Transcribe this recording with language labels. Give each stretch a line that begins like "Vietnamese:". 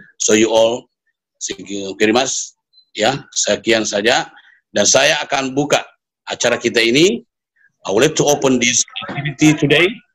English: So you all, thank you very much.
Indonesian: Ya, sekian saja, dan saya akan buka acara kita ini.
English: I would like to open this activity today.